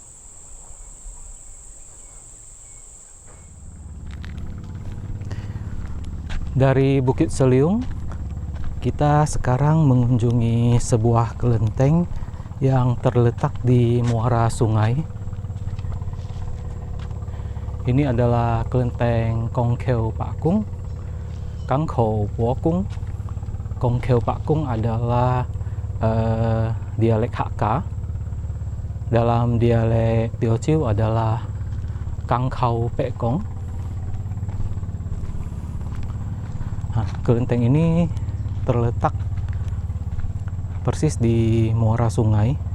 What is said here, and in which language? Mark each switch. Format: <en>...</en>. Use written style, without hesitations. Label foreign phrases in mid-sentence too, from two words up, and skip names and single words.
<id>Dari Bukit Seliung, kita sekarang mengunjungi sebuah kelenteng yang terletak di muara sungai. Ini adalah kelenteng Kong Kheo Pak Kung, Kang Khou Po Kung. Kong Kheo Pak Kung adalah dialek Hakka. Dalam dialek Teochew adalah Kang Khau Pek Kong. Nah, kelenteng ini terletak persis di muara sungai.</id>